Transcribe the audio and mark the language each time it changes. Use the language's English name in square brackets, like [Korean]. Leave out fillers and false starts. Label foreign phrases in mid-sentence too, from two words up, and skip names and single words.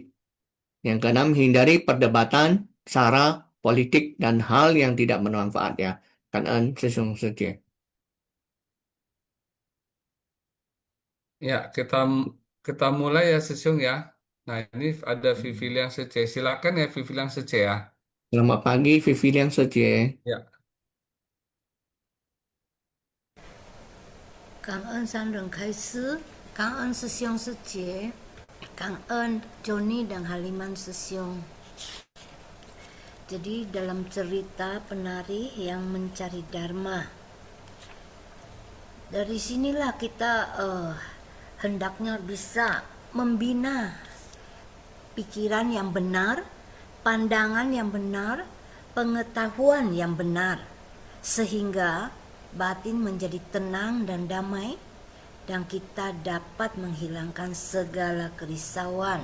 [Indonesian] Yang keenam, hindari perdebatan, sara, politik, dan hal yang tidak bermanfaat ya. Kan sesungguhnya. ya kita kita mulai ya Sesyong ya. Nah, ini ada Vivi yang Sece. Silakan ya Vivi yang Sece ya. Selamat pagi, Vivi yang Suci. Ya. [Vietnamese] Cảm ơn San Rừng Khai Sứ, cảm ơn Sư Siông Sư Chế, cảm ơn Johnny dan Haliman Sư Siông. [Indonesian] Jadi dalam cerita penari yang mencari Dharma, dari sinilah kita hendaknya bisa membina pikiran yang benar, pandangan yang benar, pengetahuan yang benar, sehingga batin menjadi tenang dan damai, dan kita dapat menghilangkan segala kerisauan.